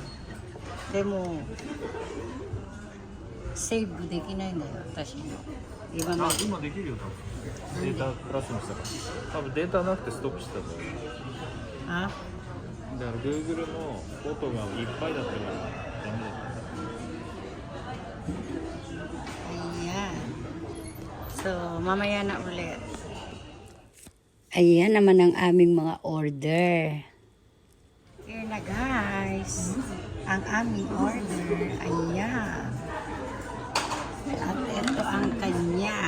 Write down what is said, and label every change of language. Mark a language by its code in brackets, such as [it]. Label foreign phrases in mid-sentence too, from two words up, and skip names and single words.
[ja] でも、セーブできないんだよ、私の。今まあで。今できるよ多分データプラスにしたから多分データなくてストップしてたんだよあだから Google のフォトがいっぱいだったからダメだった [tl] Ayan. So, mamaya na ulit. Ayan naman ang aming mga order. Here na guys. Ang aming order. Ayan. At ito ang kanya.